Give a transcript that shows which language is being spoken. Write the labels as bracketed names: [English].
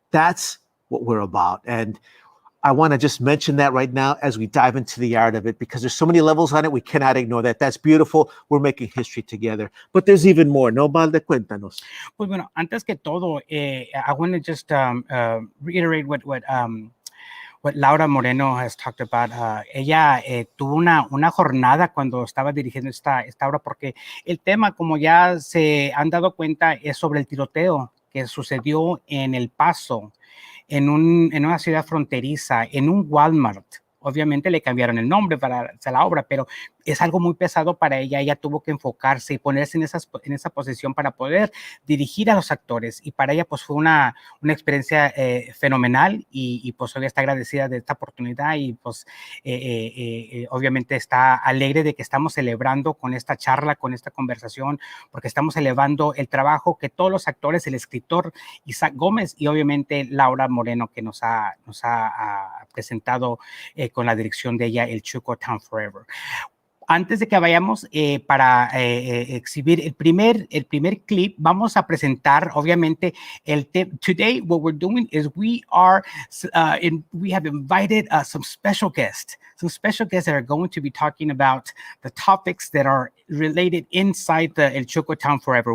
[English] That's what we're about. And I want to just mention that right now as we dive into the art of it, because there's so many levels on it. We cannot ignore that. That's beautiful. We're making history together. But there's even more. [Spanish] No, Valde, cuéntanos. Pues bueno, antes que todo, [English] I want to just reiterate what Laura Moreno has talked about. [Spanish] Ella tuvo una jornada cuando estaba dirigiendo esta obra, porque el tema, como ya se han dado cuenta, es sobre el tiroteo que sucedió en El Paso, en una ciudad fronteriza, en un Walmart. Obviamente le cambiaron el nombre para la obra, pero es algo muy pesado para ella. Ella tuvo que enfocarse y ponerse en esa posición para poder dirigir a los actores. Y para ella pues fue una experiencia fenomenal, y pues hoy está agradecida de esta oportunidad, y pues obviamente está alegre de que estamos celebrando con esta charla, con esta conversación, porque estamos elevando el trabajo que todos los actores, el escritor Isaac Gómez y obviamente Laura Moreno, que nos ha presentado con la dirección de ella, el CHUCO Town Forever. Antes de que vayamos para exhibir el primer clip, vamos a presentar, obviamente, [English] today what we're doing is we have invited some special guests that are going to be talking about the topics that are related inside the El CHUCO Town Forever.